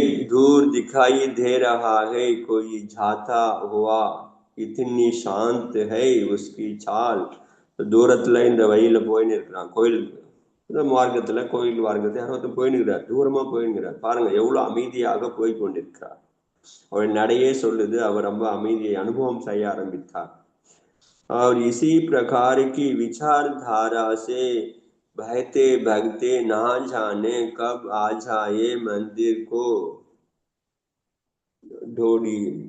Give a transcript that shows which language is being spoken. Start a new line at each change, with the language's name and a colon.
Hindi: दूर दिखाई दे रहा है कोई जाता हुआ, इतनी शांत है उसकी चाल.
Tamil: தூரத்துல இந்த வழியில போயின்னு இருக்கிறான் கோயிலுக்கு, இந்த மார்க்கத்துல கோயில் மார்க்கத்தை யாரோ போயின்னுக்கிறார், தூரமா போயின்னுக்கிறார். பாருங்க எவ்வளவு அமைதியாக போய் கொண்டிருக்கிறார். அவர் நடையே சொல்லுது, அவர் ரொம்ப அமைதியை அனுபவம் செய்ய ஆரம்பித்தார்.
Hindi: और इसी प्रकार की विचारधारा से बहते भगते ना जाने कब आ जाए मंदिर को ढोड़ी.